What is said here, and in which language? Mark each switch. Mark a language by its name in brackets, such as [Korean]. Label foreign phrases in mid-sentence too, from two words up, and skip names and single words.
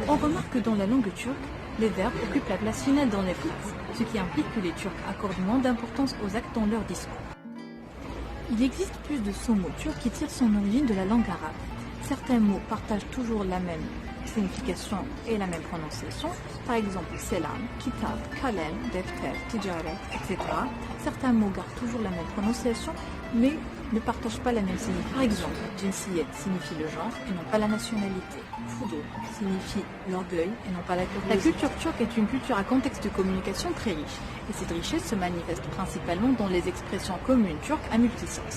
[French] On remarque que dans la langue turque, les verbes occupent la place finale dans les phrases, ce qui implique que les Turcs accordent moins d'importance aux actes dans leur discours. Il existe plus de 100 mots turcs qui tirent son origine de la langue arabe. Certains mots partagent toujours la même signification et la même prononciation. Par exemple, [Turkish] selam, kitab, kalem, defter, tijaret, [French] etc. Certains mots gardent toujours la même prononciation, mais ne partagent pas la même signification. Par exemple, jinsiyet signifie le genre et non pas la nationalité. Fudo signifie l'orgueil et non pas la curiosité. La culture turque est une culture à contexte de communication très riche, et cette richesse se manifeste principalement dans les expressions communes turques à multisens.